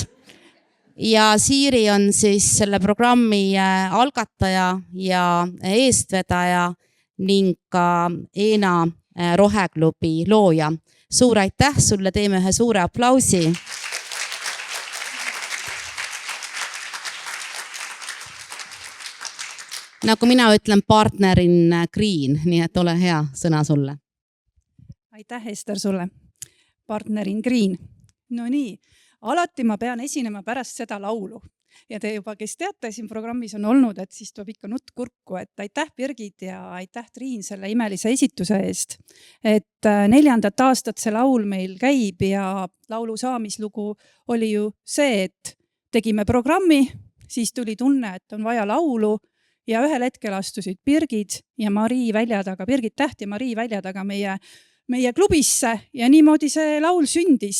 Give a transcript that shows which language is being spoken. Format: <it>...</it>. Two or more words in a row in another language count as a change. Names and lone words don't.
<et>Ja Siiri on siis selle programmi algataja ja eestvedaja ning ka Eena Roheklubi looja. Suur aitäh sulle, teeme ühe suure aplausi. Nagu mina ütlen,</et> <en>partner in green,</en> <et>nii et ole hea, sõna sulle. Aitäh, Ester, sulle.</et> <en>Partner in green.</en> <et>No nii, alati ma pean esinema pärast seda laulu. Ja te juba, kes teate, siin programmis on olnud, et siis tuleb ikka nutt kurku, et aitäh Birgit ja aitäh Triin selle imelise esituse eest. Et 4. aastat see laul meil käib ja laulu saamislugu oli ju see, et tegime programmi, siis tuli tunne, et on vaja laulu ja ühel hetkel astusid Birgit ja Marii väljadaga, Birgit Täht ja Marii väljadaga meie klubisse ja niimoodi see laul sündis.</et>